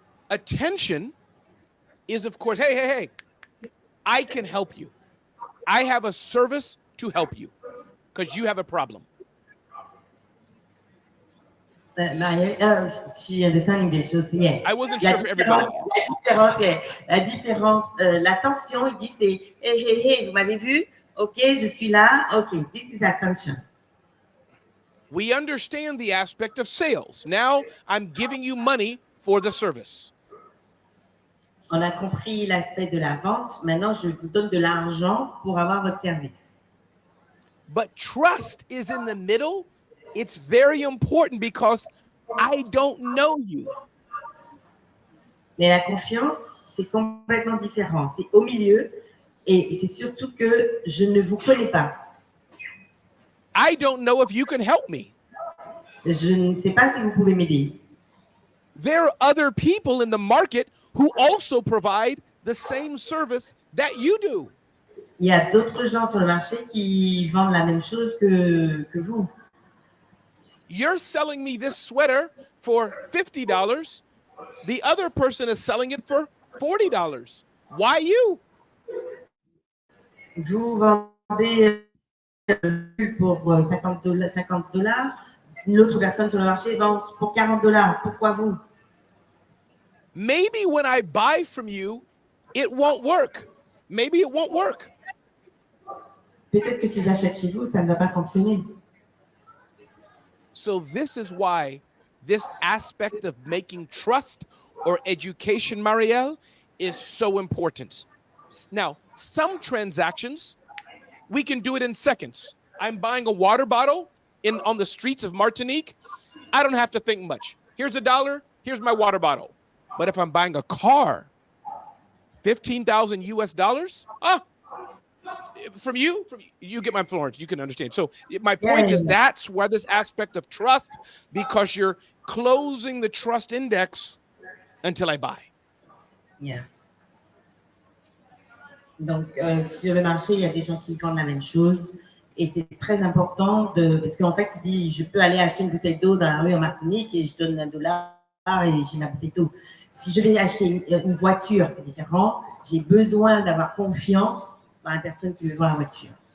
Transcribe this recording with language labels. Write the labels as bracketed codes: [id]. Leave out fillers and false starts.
[en] Attention is, of course, hey, I can help you. I have a service to help you because you have a problem. Marielle, she understanding [fr] des choses. [en] Yeah. I wasn't sure for everybody. [fr] La différence, l'attention, il dit c'est hey, vous m'avez vu? Ok, je suis là. Ok, [en] this is attention. We understand the aspect of sales. Now I'm giving you money for the service. [fr] On a compris l'aspect de la vente. Maintenant, je vous donne de l'argent pour avoir votre service. [en] But trust is in the middle. It's very important because I don't know you. [fr] Mais la confiance, c'est complètement différent. C'est au milieu et c'est surtout que je ne vous connais pas. [en] I don't know if you can help me. [fr] Je ne sais pas si vous pouvez m'aider. [en] There are other people in the market who also provide the same service that you do. [fr] Il y a d'autres gens sur le marché qui vendent la même chose que vous. [en] You're selling me this sweater for $50. The other person is selling it for $40. Why you? [fr] Vous vendez pour $50. Une autre personne sur le marché vend pour $40. Pourquoi vous? [en] Maybe when I buy from you, it won't work. Maybe it won't work. [fr] Peut-être que si j'achète chez vous, ça ne va pas fonctionner. [en] So this is why this aspect of making trust or education, Marielle, is so important. Now, some transactions, we can do it in seconds. I'm buying a water bottle on the streets of Martinique. I don't have to think much. Here's $1. Here's my water bottle. But if I'm buying a car, $15,000 US, from you get my Florence, you can understand. So my point is that's where this aspect of trust, because you're closing the trust index until I buy. Yeah. [fr] Donc, sur le marché, il y a des gens qui vendent la même chose Et c'est très important parce qu'en fait, il dit, je peux aller acheter une bouteille d'eau dans la rue en Martinique et je donne $1 et j'ai ma bouteille d'eau. Si je vais acheter une voiture, c'est différent. J'ai besoin d'avoir confiance dans la personne qui me vend la voiture.